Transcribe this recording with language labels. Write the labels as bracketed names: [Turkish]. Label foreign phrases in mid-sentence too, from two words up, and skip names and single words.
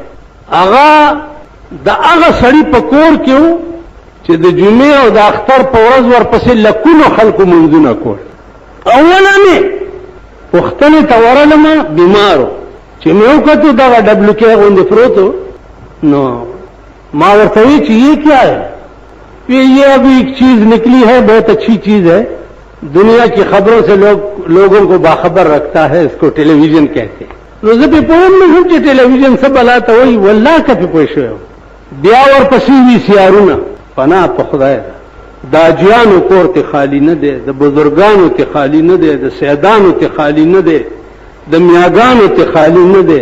[Pashto] هغه د هغه سړي په کور کې و چې د جمعې او د اختر په ورځ ورپسې لکونو خلکو منځونه کول اوله مې پوښتنې ته ورغلم بیمارو چې مې وکتو دغه ډبلوکې غوندې پروت و نو ما ورته وی چې [Urdu] یہ کیا ہے یہ ابھی ایک چیز نکلی ہے بہت اچھی چیز ہے دنیا کی خبروں سے لوگوں کو باخبر رکھتا ہے اس کو ٹیلی ویژن کہتے [Pashto] ہیں نو زه په پوهم نه شم چې ټلویزیون څه بلا ته وایي والله که پې پوه شوی بیا ورپسې وي سیارونه پناه په خدای د حاجیانو کور ته خالی نه دی د بزرګانو ته خالی نه دی د سیدانو ته خالی نه دی د میاګانو ته خالی نه دی